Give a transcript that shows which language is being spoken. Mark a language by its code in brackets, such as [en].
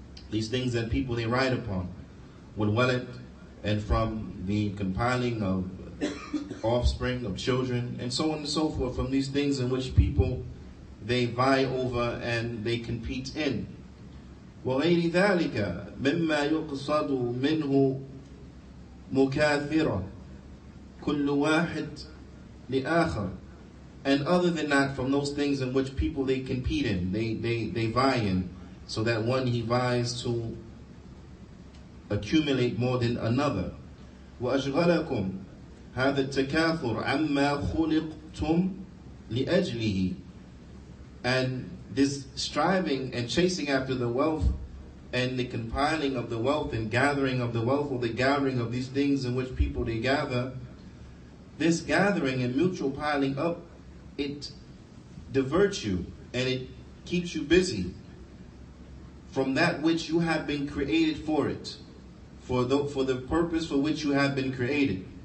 [en] these things that people they ride upon, wal walad, and from the compiling of offspring, of children, and so on and so forth, from these things in which people they vie over and they compete in. [ar] وغير ذلك مما يقصد منه مكاثرة كل واحد لآخر. [en] And other than that, from those things in which people they compete in, they vie in, so that one he vies to accumulate more than another. [ar] وأشغلكم هذا التكاثر عما خلقتم لأجله. [en] And this striving and chasing after the wealth and the compiling of the wealth and gathering of the wealth, or the gathering of these things in which people they gather, this gathering and mutual piling up, it diverts you and it keeps you busy from that which you have been created for it, for the purpose for which you have been created.